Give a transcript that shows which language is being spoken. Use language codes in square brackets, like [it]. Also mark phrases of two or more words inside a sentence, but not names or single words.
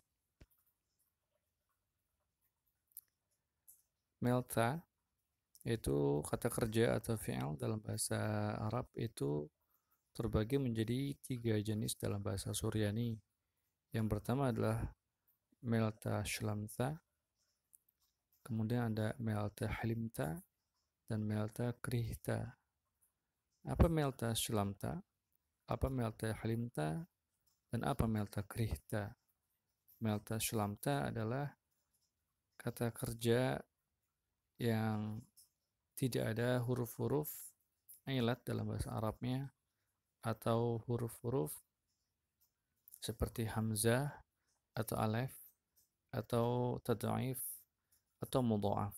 [id] Melta, yaitu kata kerja atau fi'il dalam bahasa Arab itu terbagi menjadi 3 jenis dalam bahasa Suryani. Yang pertama adalah [syc] ܡܠܬܐ ܫܠܡܬܐ, [id] kemudian ada [syc] ܡܠܬܐ ܚܠܝܡܬܐ, [id] dan [syc] ܡܠܬܐ ܟܪܝܗܬܐ. [id] Apa [syc] ܡܠܬܐ ܫܠܡܬܐ? [id] Apa [syc] ܡܠܬܐ ܚܠܝܡܬܐ? [id] Dan apa [syc] ܡܠܬܐ ܟܪܝܗܬܐ? ܡܠܬܐ ܫܠܡܬܐ [id] adalah kata kerja yang tidak ada huruf-huruf ilat dalam bahasa Arabnya, atau huruf-huruf seperti hamzah atau alif atau tad'if atau mudha'af.